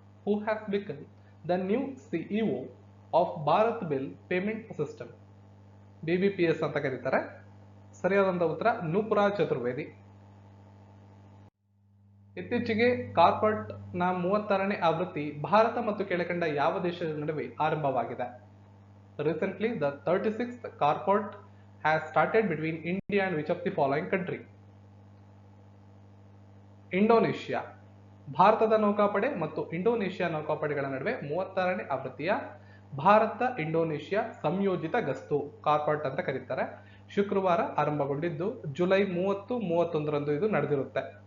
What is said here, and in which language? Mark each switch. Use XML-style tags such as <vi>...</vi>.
<en>Who has become the new CEO of Bharat bill payment system?</en> <kn>BBPS ಅಂತ ಕರೀತಾರೆ. ಸರಿಯಾದಂತ ಉತ್ತರ ನೂಪುರ ಚತುರ್ವೇದಿ. ಇತ್ತೀಚೆಗೆ ಕಾರ್ಪೊರೇಟ್ ನ 36ನೇ ಆವೃತ್ತಿ ಭಾರತ ಮತ್ತು ಕೆಳಕಂಡ ಯಾವ ದೇಶದ ನಡುವೆ ಆರಂಭವಾಗಿದೆ?</kn> <en>Recently, the 36th Carport has started between India and which of the following country?</en> <kn>Indonesia. ಭಾರತದ ನೌಕಾಪಡೆ ಮತ್ತು ಇಂಡೋನೇಷ್ಯಾ ನೌಕಾಪಡೆಗಳ ನಡುವೆ 36ನೇ ಆವೃತ್ತಿಯ ಭಾರತ ಇಂಡೋನೇಷ್ಯಾ ಸಂಯೋಜಿತ ಗಸ್ತು ಕಾರ್ಪೊರೇಟ್ ಅಂತ ಕರೀತಾರೆ. ಶುಕ್ರವಾರ ಆರಂಭಗೊಂಡಿದ್ದು ಜುಲೈ 30, 31ರಂದು ಇದು ನಡೆದಿರುತ್ತೆ.</kn>